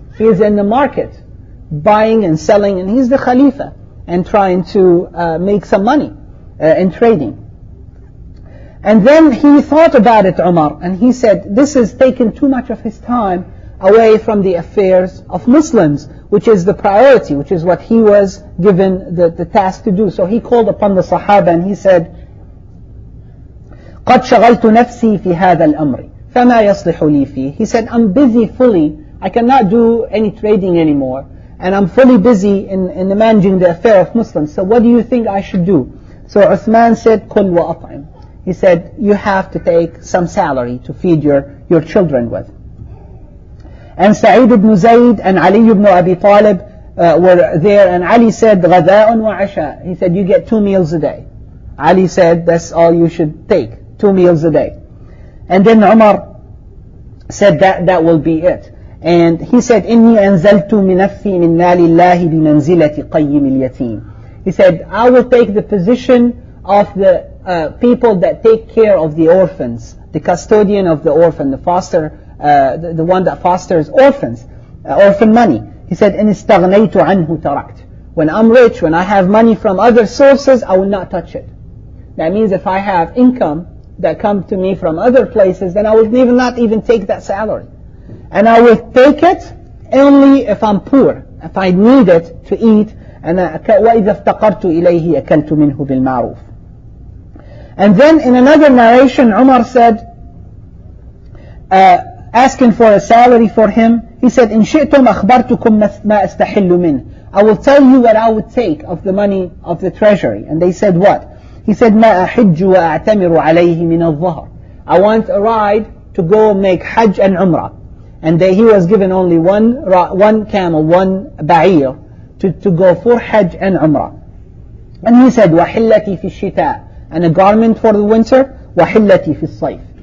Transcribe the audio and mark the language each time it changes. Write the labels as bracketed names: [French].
[English] He's in the market, buying and selling, and he's the Khalifa, and trying to make some money in trading. And then he thought about it, Umar, and he said, this is taking too much of his time away from the affairs of Muslims, which is the priority, which is what he was given the task to do. So he called upon the Sahaba and he said, [Arabic] قَدْ شَغَلْتُ نَفْسِي فِي هَذَا الْأَمْرِ فَمَا يَصْلِحُ لِي فِيهِ. [English] He said, I'm busy fully, I cannot do any trading anymore, and I'm fully busy in managing the affair of Muslims. So what do you think I should do? So Uthman said, [Arabic] قُلْ وَأَطْعِمْ. [English] He said, you have to take some salary to feed your children with. And Sa'id ibn Zayd and Ali ibn Abi Talib were there, and Ali said, [Arabic] غَذَاءٌ وَعَشَاءٌ. [English] He said, you get 2 meals a day. Ali said, that's all you should take, 2 meals a day. And then Umar said that will be it. And he said, [Arabic] إِنِّي أَنزَلْتُ مِنَفِّي مِنْ مَالِ اللَّهِ بِمَنْزِلَةِ قَيِّمِ الْيَتِيمِ. [English] He said, I will take the position of the people that take care of the orphans, the custodian of the orphan, the foster, the one that fosters orphans, orphan money. He said, [Arabic] إِنِ اسْتَغْنَيْتُ عَنْهُ تَرَكْتُ. [English] When I'm rich, when I have money from other sources, I will not touch it. That means if I have income that comes to me from other places, then I will not even take that salary. And I will take it only if I'm poor, if I need it to eat. [Arabic] And وَإِذَا افْتَقَرْتُ إِلَيْهِ أَكَلْتُ مِنْهُ بِالْمَعْرُوفِ. [English] And then in another narration, Umar said, asking for a salary for him, he said, [Arabic] إِن شِئْتُمْ أَخْبَرْتُكُمْ مَا أَسْتَحِلُّ مِنْهُ. [English] I will tell you what I would take of the money of the treasury. And they said, what? He said, [Arabic] مَا أَحِجُّ وَأَعْتَمِرُ عَلَيْهِ مِنَ الظَّهْرِ. [English] I want a ride to go make Hajj and Umrah. And he was given only one camel, one ba'ir, to go for Hajj and Umrah. And he said, [Arabic] وَحِلَّتِي فِي الشِّتَاءِ. [English] And a garment for the winter, [Arabic] وَحِلَّتِي فِي الصَّيْفِ.